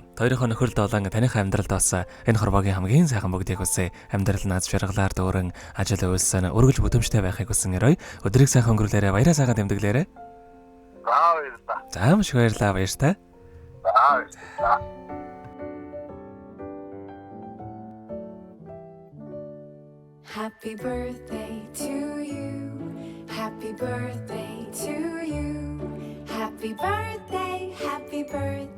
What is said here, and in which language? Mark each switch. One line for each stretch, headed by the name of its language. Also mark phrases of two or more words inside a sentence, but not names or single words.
Mongolian: Хоёрын нөхөрлөлд болон таныхаа амьдралд бас энэ хорвоогийн хамгийн сайхан бүгдийг хүсье. Амьдрал наз жаргалаар дүүрэн ажил үйлсэн өргөж бүдэмжтэй байхыг хүсэн өрөө. Өдрийг сайхан өнгөрүүлээрэ, баяраа сайхан тэмдэглээрэ. Баярлалаа. За маш баярлалаа, баяртай. Баярлалаа.
English: Happy birthday to you. Happy birthday to you. Happy happy birthday, happy birthday.